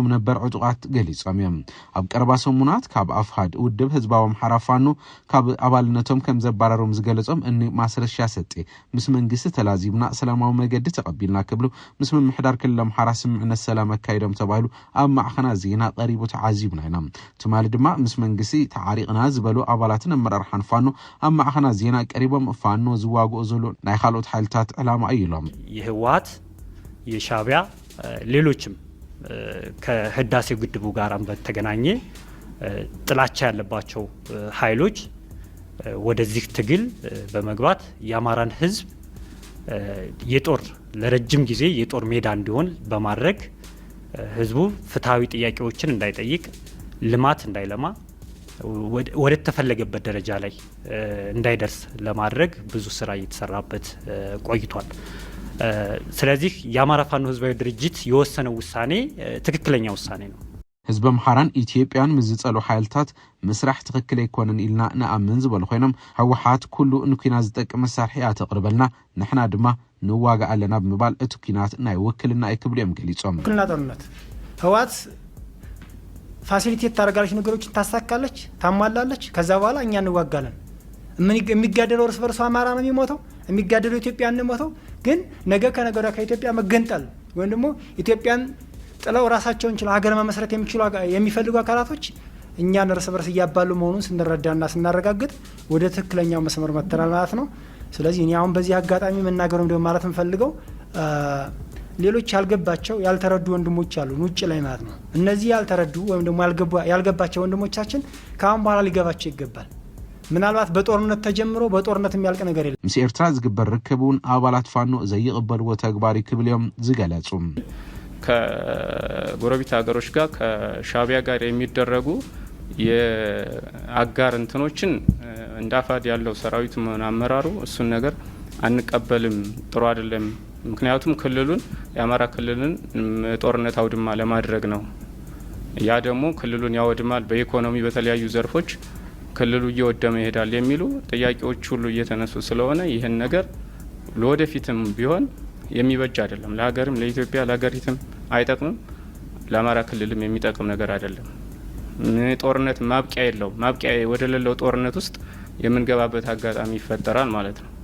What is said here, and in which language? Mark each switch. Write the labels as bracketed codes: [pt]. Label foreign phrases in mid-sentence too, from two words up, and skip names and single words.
[ti] ነበር ዕጡቃት ገሊጾም እዮም ኣብ ቀረባ ሰሙናት ካብ ኣፍሃድ ውድብ ህዝባዊ ኣምሓራ ፋኖ ካብ ኣባልነቶም ከም ዘባረሮም ዝገለጾም እኒ ማስረሻ ሰጤ ምስ መንግስቲ ተላዚምና ሰላማዊ መገዲ ተቀቢልና ክብሉ ምስ ምምሕዳር ክልል ኣምሓራ ስምዕነት ሰላም ኣካይዶም ተባሂሉ ኣብ ማዕኸና ዜና ቀሪቡ ተዓዚብና ኢና ትማሊ ድማ ምስ መንግስቲ ተዓሪቅና ዝበሉ ኣባላትን ኣመራርሓን ፋኖ ኣብ ማዕኸና ዜና ቀሪቦም ፋኖ ዝዋግኡ ዘሎ ናይ ካልኦት ሓይልታት ዕላማ አይሎም [am] የህወሓት የሻዕቢያ ሌሎችም ከህዳሴ ግድቡ ጋር በተገናኘ ጥላቻ ያለባቸው ኃይሎች ወደዚህ ትግል በመግባት የአማራን ህዝብ የጦር ለረጅም ጊዜ የጦር ሜዳ እንዲሆን በማድረግ ህዝቡ ፍትሃዊ ጥያቄዎችን እንዳይጠይቅ ልማት እንዳይለማ ወደ ተፈለገበት ደረጃ ላይ እንዳይደርስ ለማድረግ ብዙ ስራ እየተሰራበት ቆይቷል ስለዚህ የአማራ ፋኖ ህዝባዊ ድርጅት የወሰነው ውሳኔ ትክክለኛ ውሳኔ ነው [ti] ህዝብ አምሓራን ኢትዮጵያን ምዝጸሉ ኃይልታት መስራሕ ትክክል አይኮነን ኢልና ንኣምን ዝበሉ ኮይኖም ህወሓት ኩሉ እንኩና ዝጠቅም መሳርሒ ኣተቅርበልና ንሕና ድማ ንዋጋ ኣለና ብምባል እቲ ኩናት ናይ ውክልና አይክብልዮም ገሊጾም [am] ኩልና ጦርነት ህወሓት ፋሲሊቴት ታረጋለች ነገሮችን ታሳካለች ታሟላለች ከዛ በኋላ እኛ እንዋጋለን የሚጋደለው እርስ በርሱ አማራ ነው የሚሞተው የሚጋደለው ኢትዮጵያ ነው የሚሞተው ግን ነገ ከነገራ ከኢትዮጵያ መገንጠል ወይም ደግሞ ኢትዮጵያን ጥለው ራሳቸውን ችለው ሀገር መመስረት የሚፈልጉ አካላቶች እኛን እርስ በርስ እያባሉ መሆኑን ስንረዳና ስናረጋግጥ ወደ ትክክለኛው መስመር መተናል ማለት ነው ስለዚህ እኔ አሁን በዚህ አጋጣሚ መናገሩም ደግሞ ማለት እንፈልገው ሌሎች ያልገባቸው ያልተረዱ ወንድሞች አሉ ውጭ ላይ ማለት ነው እነዚህ ያልተረዱ ወይም ደግሞ ያልገባቸው ወንድሞቻችን ካሁን በኋላ ሊገባቸው ይገባል ምናልባት በጦርነት ተጀምሮ በጦርነት የሚያልቅ ነገር የለም [ti] ምስ ኤርትራ ዝግበር ርክቡን አባላት ፋኖ ዘይቅበልዎ ተግባሪ ክብልዮም ዝገለጹ [am] ከጎረቤት ሀገሮች ጋር ከሻዕቢያ ጋር የሚደረጉ የአጋር እንትኖችን እንዳፋድ ያለው ሰራዊት አመራሩ እሱን ነገር አንቀበልም ጥሩ አይደለም ምክንያቱም ክልሉን የአማራ ክልልን ጦርነት አውድማ ለማድረግ ነው ያ ደግሞ ክልሉን ያወድማል በኢኮኖሚ በተለያዩ ዘርፎች ክልሉ እየወደመ ይሄዳል የሚሉ ጥያቄዎች ሁሉ እየተነሱ ስለሆነ ይሄን ነገር ለወደፊትም ቢሆን የሚበጅ አይደለም ለሀገርም ለኢትዮጵያ ለሀገሪቱም አይጠቅምም ለአማራ ክልልም የሚጠቅም ነገር አይደለም ጦርነት ማብቂያ የለው ማብቂያ ወደሌለው ጦርነት ውስጥ የምንገባበት አጋጣሚ ይፈጠራል ማለት ነው